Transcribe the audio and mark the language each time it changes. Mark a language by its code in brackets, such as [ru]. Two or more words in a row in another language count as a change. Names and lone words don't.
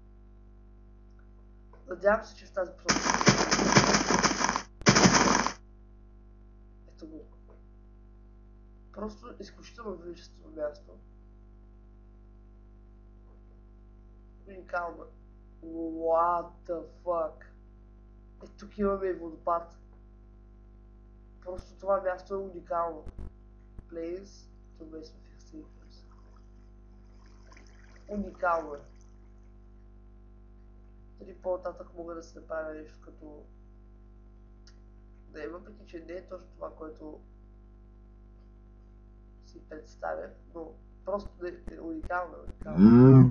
[bg] Надявам се, че в тази посока. Ето го. Просто изключително величествено място. Уникално. [en] What the fuck? [bg] Тук имаме и водопад. Просто това място е уникално. Place to base of Extrevиус. Уникално е. Дали по-нататък мога да се направя нещо като... Не, въпреки че не е точно това, което си представя, но просто е уникално, уникално.